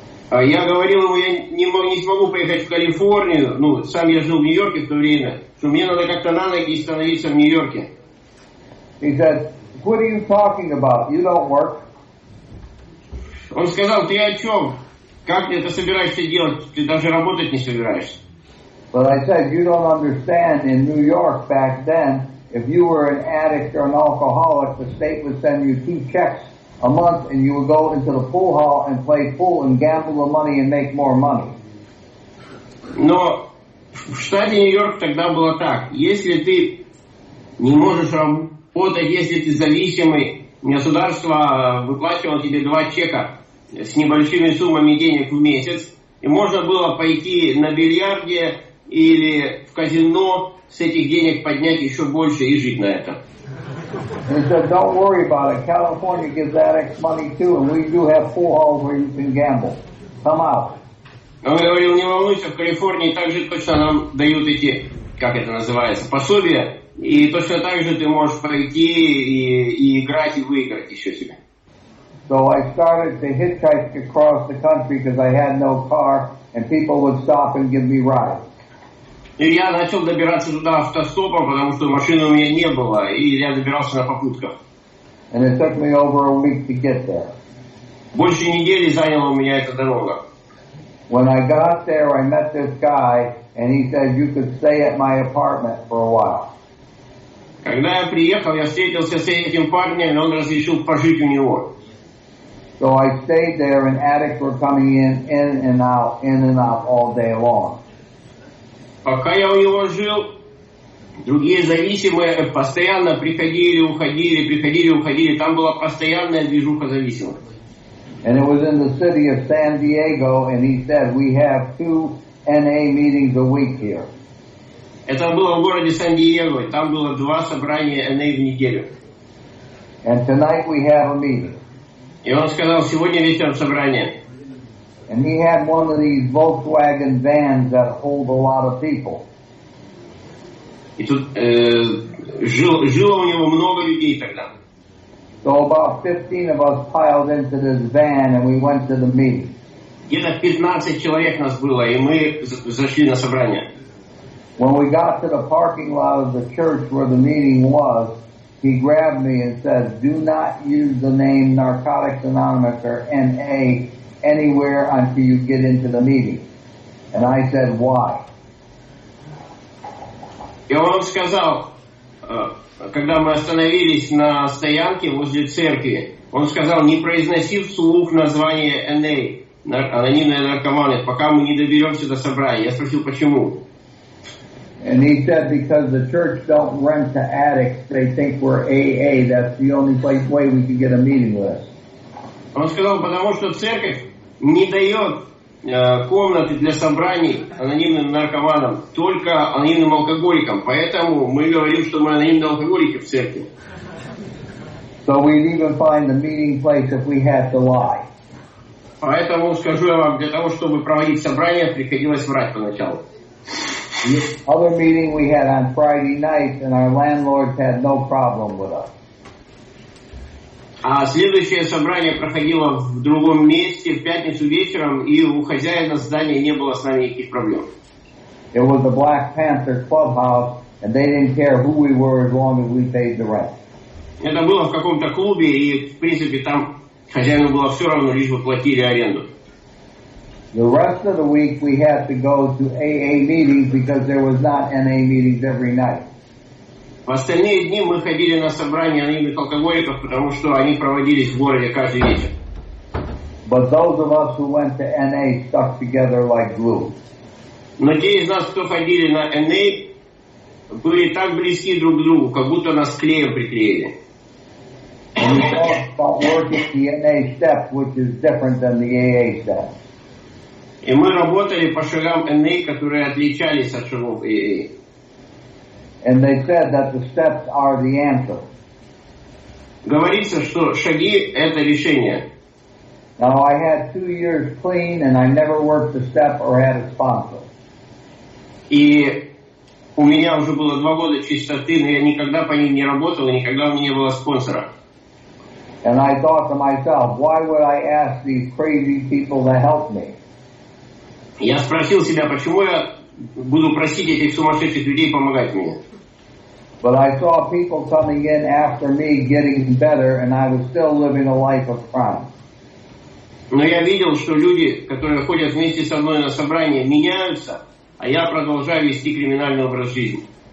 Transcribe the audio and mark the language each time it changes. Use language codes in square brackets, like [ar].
[ru] Я говорил ему, я не смогу поехать в Калифорнию, ну, сам я жил в Нью-Йорке в то время, что мне надо как-то на ноги становиться в Нью-Йорке. [en] He said, what are you talking about? You don't work. [ru] Он сказал, ты о чем? Как ты это собираешься делать? Ты даже работать не собираешься. [en] But I said, you don't understand. In New York back then, if you were an addict or an alcoholic, the state would send you 2 checks a month, and you would go into the pool hall and play pool and gamble the money and make more money. [ru] Но в штате Нью-Йорк тогда было так. Если ты не можешь работать, если ты зависимый, государство выплачивало тебе 2 чека с небольшими суммами денег в месяц, и можно было пойти на бильярде или в казино, с этих денег поднять еще больше и жить на этом. [en] He said, don't worry about it. California gives addicts money too, and we do have pool halls where you can gamble. Come out. [ru] Он говорил, не волнуйся, в Калифорнии также точно нам дают эти, как это называется, пособия, и точно так же ты можешь пойти и играть, и выиграть еще себе. [en] So I started to hitchhike across the country because I had no car, and people would stop and give me rides. [ru] И я начал добираться туда автостопом, потому что машины у меня не было, и я добирался на попутках. [en] And it took me over a week to get there. [ru] Больше недели заняла у меня эта дорога. [en] When I got there, I met this guy, and he said, you could stay at my apartment for a while. [ru] Когда я приехал, я встретился с этим парнем, и он разрешил пожить у него. [en] So I stayed there, and addicts were coming in and out all day long. [ru] Пока я у него жил, другие зависимые постоянно приходили, уходили. Там была постоянная движуха зависимых. [en] And it was in the city of San Diego, and he said, we have 2 NA meetings a week here. [ru] Это было в городе Сан-Диего, и там было 2 собрания NA в неделю. [en] And tonight we have a meeting. [ru] И он сказал, сегодня вечером собрание. [en] And he had one of these Volkswagen vans that hold a lot of people. [ru] И тут жило у него много людей тогда. [en] So about 15 of us piled into this van, and we went to the meeting. [ru] Где-то 15 человек нас было, и мы зашли на собрание. [en] When we got to the parking lot of the church where the meeting was, he grabbed me and said, do not use the name Narcotics Anonymous or NA anywhere until you get into the meeting. And I said, why? [ru] И он сказал, когда мы остановились на стоянке возле церкви, он сказал, не произноси вслух название NA, Анонимные Наркоманы, пока мы не доберемся до собрания. Я спросил, почему? [en] And he said, because the church don't rent to addicts, they think we're AA. That's the only way we can get a meeting with us. [ru] Он сказал, потому что церковь не дает комнаты для собраний анонимным наркоманам, только анонимным алкоголикам. Поэтому мы говорим, что мы анонимные алкоголики в церкви. [en] So we'd even find the meeting place if we had to lie. [ru] Поэтому, скажу я вам, для того, чтобы проводить собрания, приходилось врать поначалу. [en] The other meeting we had on Friday night, and our landlords had no problem with us. [ru] А следующее собрание проходило в другом месте в пятницу вечером, и у хозяина здания не было с нами никаких проблем. [en] It was the Black Panther clubhouse, and they didn't care who we were as long as we paid the rent. [ru] Это было в каком-то клубе, и, в принципе, там хозяину было все равно, лишь бы платили аренду. [en] The rest of the week we had to go to AA meetings because there was not NA meetings every night. [ru] В остальные дни мы ходили на собрания анонимных алкоголиков, потому что они проводились в городе каждый вечер. [en] But those of us who went to NA stuck together like glue. [ru] Но те из нас, кто ходили на NA, были так близки друг к другу, как будто нас клеем приклеили. [en] And we talked about working the NA steps, which is different than the AA steps. [ru] И мы работали по шагам НА, которые отличались от шагов АА. [en] And they said that the steps are the answer. [ru] Говорится, что шаги – это решение. [en] Now, I had 2 years clean, and I never worked a step or had a sponsor. [ru] И у меня уже было 2 года чистоты, но я никогда по ним не работал, и никогда у меня не было спонсора. [en] And I thought to myself, why would I ask these crazy people to help me? [ru] Я спросил себя, почему я буду просить этих сумасшедших людей помогать мне. [en] But I saw people coming in after me getting better, and I was still living a life of crime. [ru] Но я видел, что люди, которые ходят вместе со мной на собрание, меняются, а я продолжаю вести криминальный образ жизни.